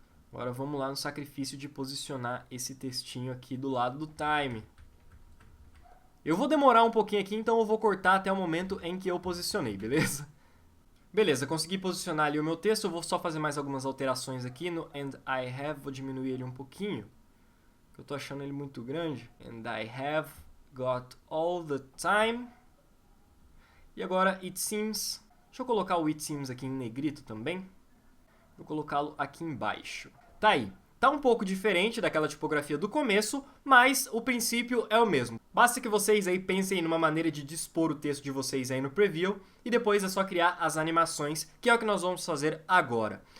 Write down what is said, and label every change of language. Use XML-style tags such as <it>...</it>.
<pt>Agora vamos lá no sacrifício de posicionar esse textinho aqui do lado do Time. Eu vou demorar um pouquinho aqui, então eu vou cortar até o momento em que eu posicionei, beleza? Beleza, consegui posicionar ali o meu texto, eu vou só fazer mais algumas alterações aqui no</pt> <en>and I have,</en> <pt>vou diminuir ele um pouquinho, eu tô achando ele muito grande.</pt> <en>And I have got all the time.</en> <pt>E agora</pt> <en>it seems,</en> <pt>deixa eu colocar o it seems aqui em negrito também, vou colocá-lo aqui embaixo. Tá aí. Tá um pouco diferente daquela tipografia do começo, mas o princípio é o mesmo. Basta que vocês aí pensem numa maneira de dispor o texto de vocês aí no preview e depois é só criar as animações, que é o que nós vamos fazer agora.</pt>